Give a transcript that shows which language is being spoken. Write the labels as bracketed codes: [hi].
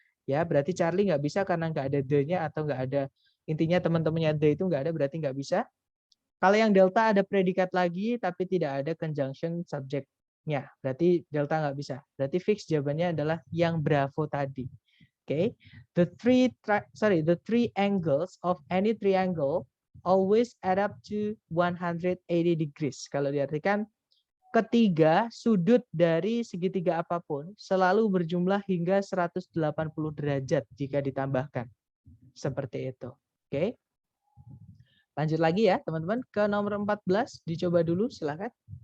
[id] Ya, berarti Charlie nggak bisa karena nggak ada the-nya atau nggak ada, intinya teman-temannya the itu nggak ada, berarti nggak bisa. Kalau yang delta ada predikat lagi, tapi tidak ada conjunction subject. Ya, berarti delta nggak bisa. Berarti fix jawabannya adalah yang Bravo tadi. [en] Oke, the three angles of any triangle always add up to 180 degrees. [id] Kalau diartikan ketiga sudut dari segitiga apapun selalu berjumlah hingga 180 derajat jika ditambahkan. Seperti itu. Oke. Lanjut lagi ya, teman-teman, ke nomor 14, dicoba dulu, silakan.